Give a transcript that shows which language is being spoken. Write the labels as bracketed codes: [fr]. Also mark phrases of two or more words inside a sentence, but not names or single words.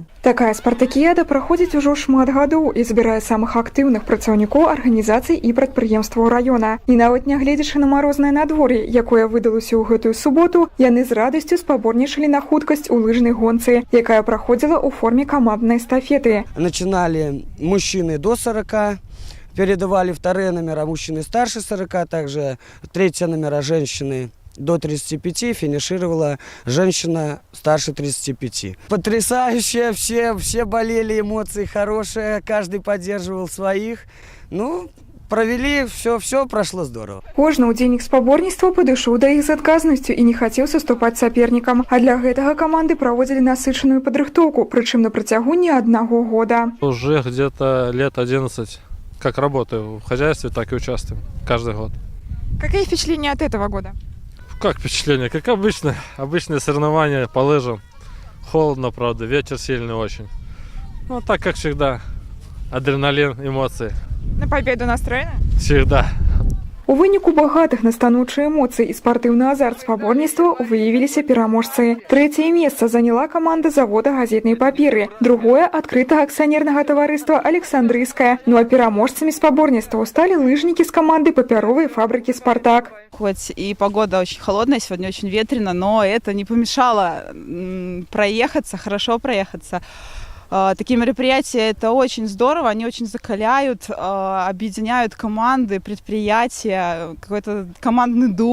[be] Такая спартакіяда праходзіць ужо шмат гадоў і збірае самых актыўных працаўнікоў арганізацый і прадпрыемстваў раёна. І нават нягледзячы на марознае надвор'е, якое выдалося ў гэтую суботу, яны з радасцю спаборнічалі на хуткасць у лыжнай гонцы, якая праходзіла ў форме каманднай эстафеты. [ru] Начинали мужчины до 40, передавали вторые номера мужчины старше 40, также третьи номера женщины до 35, финишировала женщина старше 35. Потрясающе, все болели, эмоции хорошие, каждый поддерживал своих. Провели, все прошло здорово. Кожны ўдзельнік спаборніцтва падышоў да іх з адказнасцю і не хацеў саступаць сапернікам. А для гэтага каманды праводзілі насычаную падрыхтоўку, прычым на працягу не аднаго года. Уже где-то лет 11, как работаю в хозяйстве, так и участвую каждый год. Какие впечатления от этого года? Как впечатление? Как обычно. Обычные соревнования по лыжам. Холодно, правда, ветер сильный очень. Ну, так как всегда. Адреналин, эмоции. На победу настроены? Всегда. [be] У выніку багатых на станоўчыя эмоцыі і спартыўны азарт спаборніцтва выявіліся пераможцы. Трэцяе месца заняла каманда завода газетнай паперы, другое – адкрытага акцыянернага таварыства «Александрыйская». Ну а пераможцамі спаборніцтва стали лыжнікі з каманды папяровай фабрики «Спартак». [ru] Хоть и погода очень холодная, сегодня очень ветрено, но это не помешало проехаться, хорошо проехаться. Такие мероприятия – это очень здорово, они очень закаляют, объединяют команды, предприятия, какой-то командный дух.